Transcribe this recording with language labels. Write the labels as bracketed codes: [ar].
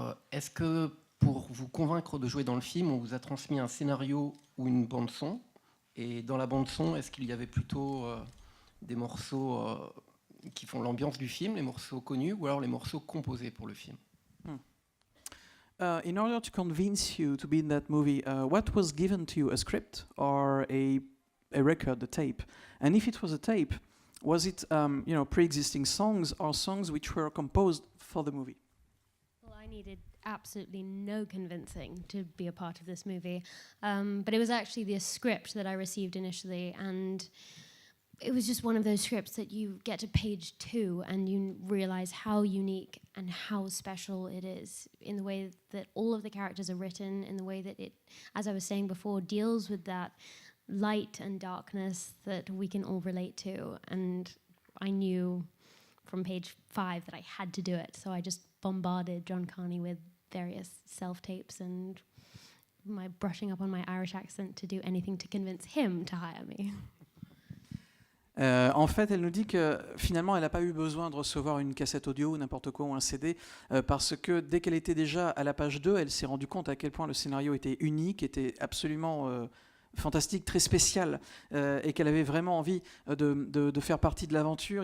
[fr] Est-ce que, pour vous convaincre de jouer dans le film, on vous a transmis un scénario ou une bande-son? Et dans la bande-son, est-ce qu'il y avait plutôt des morceaux qui font l'ambiance du film, les morceaux connus, ou alors les morceaux composés pour le film? [en] In order to convince you to be in that movie, what was given to you, a script or a record, a tape? And if it was a tape, was it pre-existing songs or songs which were composed for the movie? Well, I needed absolutely no convincing to be a part of this movie, but it was actually the script that I received initially, and it was just one of those scripts that you get to page 2 and you realize how unique and how special it is in the way that all of the characters are written, in the way that it, as I was saying before, deals with that light and darkness that we can all relate to. And I knew from page 5 that I had to do it, so I just bombarded John Carney with various self-tapes and my brushing up on my Irish accent to do anything to convince him to hire me. [fr] En fait, elle nous dit que finalement, elle n'a pas eu besoin de recevoir une cassette audio ou n'importe quoi ou un CD parce que dès qu'elle était déjà à la page 2, elle s'est rendue compte à quel point le scénario était unique, était absolument fantastique, très spécial et qu'elle avait vraiment envie de faire partie de l'aventure.